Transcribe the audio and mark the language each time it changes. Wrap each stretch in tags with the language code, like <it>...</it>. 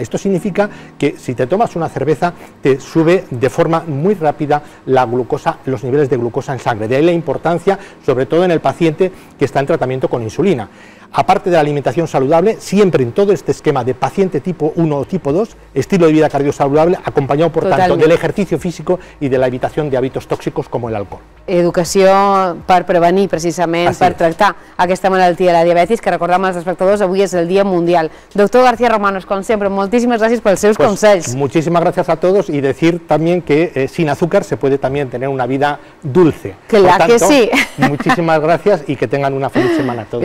<es>Esto significa que si te tomas una cerveza te sube de forma muy rápida la glucosa, los niveles de glucosa en sangre. De ahí la importancia, sobre todo en el paciente que está en tratamiento con insulina. Aparte de la alimentación saludable, siempre en todo este esquema de paciente tipo 1 o tipo 2, estilo de vida cardiosaludable, acompañado por tanto del ejercicio físico y de la evitación de hábitos tóxicos como el alcohol.</es> <ca>Educació per prevenir, precisament, per tractar aquesta malaltia de la diabetis, que recordem als espectadors, avui és el Dia Mundial. Doctor García Romanos, com sempre, moltíssimes gràcies pels seus consells.</ca> <es>Muchísimas gracias a todos y decir también que sin azúcar se puede también tener una vida dulce.</es> <ca>Clar que sí.</ca> <es>Muchísimas gracias y que tengan una feliz semana a todos.</es>